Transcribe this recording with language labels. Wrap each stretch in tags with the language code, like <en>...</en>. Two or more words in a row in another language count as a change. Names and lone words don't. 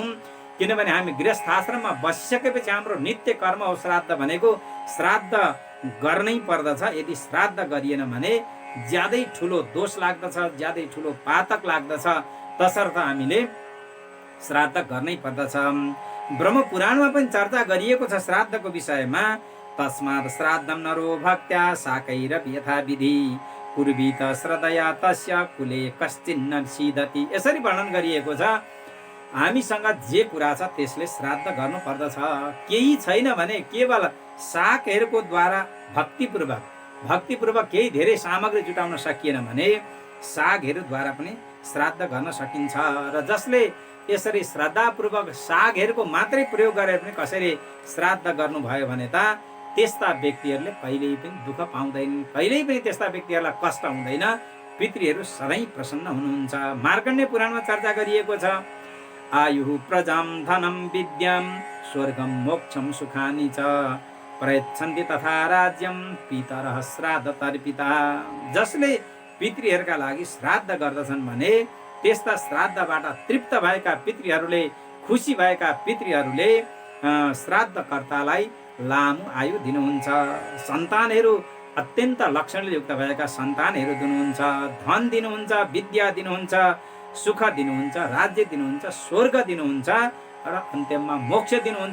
<ne>किनभने हामी गृहस्थ आश्रममा बसिसकेपछि हाम्रो नित्य कर्म हो श्राद्ध भनेको। श्राद्ध गर्नै पर्दछ। यदि श्राद्ध गरिएन भने ज्यादै ठुलो दोष लाग्दछ, ज्यादै ठुलो पातक लाग्दछ। तसर्थ हामीले श्राद्ध गर्नै पर्दछ। ब्रह्म पुराणमा पनि चर्चा गरिएको छ श्राद्धको विषयमा।</ne> <sa>तस्मात् श्राद्धम नरो भक्त्या साकैरपि यथा विधि पूर्वीत श्रद्धया तस्य कुले कश्चिन्न सिद्धति।</sa> <ne>यसरी वर्णन गरिएको छ। हामीसँग जे कुरा छ त्यसले श्राद्ध गर्नु पर्दछ। केही छैन भने केवल साकहरूको द्वारा भक्तिपूर्वक केही धेरै सामग्री जुटाउन सकिएन भने सागहरूद्वारा पनि श्राद्ध गर्न सकिन्छ। र जसले यसरी श्रद्धापूर्वक सागहरूको मात्रै प्रयोग गरेर पनि कसैले श्राद्ध गर्नुभयो भने त त्यस्ता व्यक्तिहरूले कहिल्यै पनि दुःख पाउँदैनन्, कहिल्यै पनि त्यस्ता व्यक्तिहरूलाई कष्ट हुँदैन। पितृहरू सधैँ प्रसन्न हुनुहुन्छ। मार्कण्डेय पुराणमा चर्चा गरिएको छ।</ne> <sa>आयुः प्रजां धनं विद्यां स्वर्गं मोक्षं सुखानि च प्रयच्छन्ति तथा राज्यं पितरः श्राद्ध तर्पिता।</sa> <ne>जसले पितृहरूका लागि श्राद्ध गर्दछन् भने त्यस्ता श्राद्धबाट तृप्त भएका पितृहरूले, खुसी भएका पितृहरूले श्राद्धकर्तालाई लामो आयु दिनुहुन्छ। सन्तानहरू अत्यन्त लक्षणले युक्त भएका सन्तानहरू दिनुहुन्छ, धन दिनुहुन्छ, विद्या दिनुहुन्छ, सुख दिनुहुन्छ, राज्य दिनुहुन्छ, स्वर्ग दिनुहुन्छ र अन्त्यमा मोक्ष दिनुहुन्छ।</ne>